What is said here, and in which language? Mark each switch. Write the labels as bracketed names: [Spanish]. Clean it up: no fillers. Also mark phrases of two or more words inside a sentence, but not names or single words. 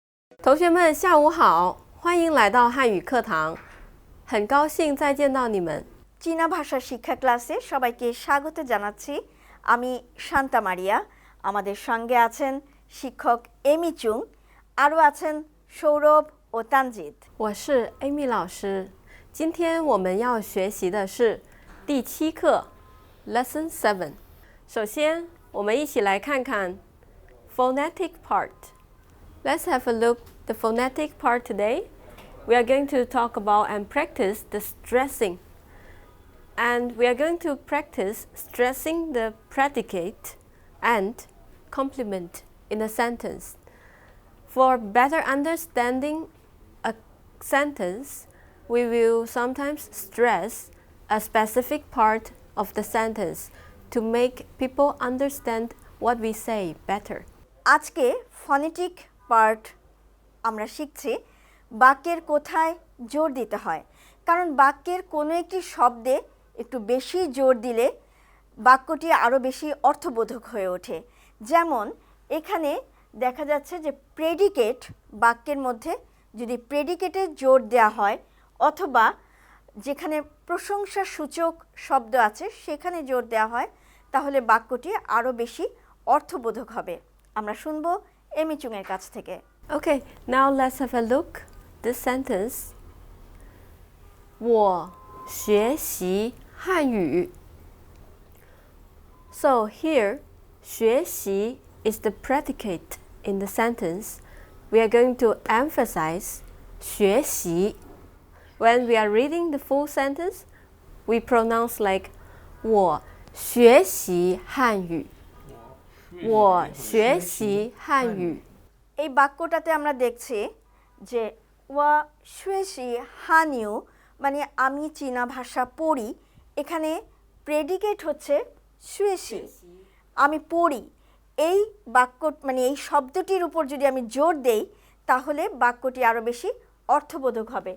[Chinese] 同学们，下午好，欢迎来到汉语课堂，很高兴再见到你们。 [Bangla] চীনা ভাষা শিক্ষা ক্লাসে সবাইকে স্বাগত জানাচ্ছি। আমি শান্তা মারিয়া, আমাদের সঙ্গে আছেন শিক্ষক এমি চুং, আরও আছেন সৌরভ ও তানজিদ। [Chinese] 我是 Amy 老师，今天我们要学习的是第7课 [English] Lesson 7。 [Chinese] 首先，我们一起来看看 [English] phonetic part. Let's have a look the phonetic part today. We are going to talk about and practice the stressing. And we are going to practice stressing the predicate and complement in a sentence. For better understanding a sentence, we will sometimes stress a specific part of the sentence to make people understand what we say better. [Bangla] আজকে [English] phonetic part [Bangla] আমরা শিখছি বাক্যের কোথায় জোর দিতে হয়, কারণ বাক্যের কোনো একটি শব্দে একটু বেশি জোর দিলে বাক্যটি আরও বেশি অর্থবোধক হয়ে ওঠে। যেমন এখানে দেখা যাচ্ছে যে প্রেডিকেট বাক্যের মধ্যে যদি প্রেডিকেটে জোর দেওয়া হয় অথবা যেখানে প্রশংসাসূচক শব্দ আছে সেখানে জোর দেওয়া হয় তাহলে বাক্যটি আরও বেশি অর্থবোধক হবে। আমরা শুনব এমি চুংয়ের কাছ থেকে। [English] Okay, now let's have a look. This sentence. [Chinese] 我学习汉语 [English] So here, 学习 is the predicate in the sentence. We are going to emphasize 学习. When we are reading the full sentence, we pronounce like [Chinese] 我学习汉语我学习汉语 [Bangla] এই বাক্যটাতে আমরা দেখছি যে [Chinese] 我学习汉语 [Bangla] মানে আমি চীনা ভাষা পড়ি, এখানে প্রেডিকেট হচ্ছে শুয়েশি, আমি পড়ি। এই বাক্য মানে এই শব্দটির উপর যদি আমি জোর দেই তাহলে বাক্যটি আরও বেশি অর্থবোধক হবে।